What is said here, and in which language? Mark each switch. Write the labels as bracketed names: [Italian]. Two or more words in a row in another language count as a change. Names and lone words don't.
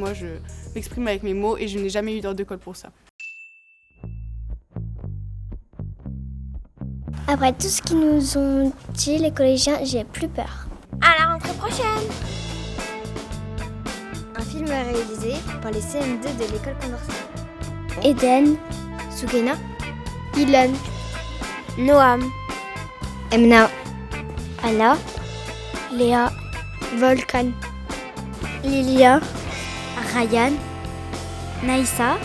[French] Moi, je m'exprime avec mes mots et je n'ai jamais eu d'heure de colle pour ça. Après tout ce qu'ils nous ont dit, les collégiens, j'ai plus peur. À la rentrée prochaine! Un film réalisé par les CM2 de l'école Condorcet. Eden, Soukena, Ilan, Noam, Emna, Anna, Léa, Volkan, Lilia, Ryan, Naïssa,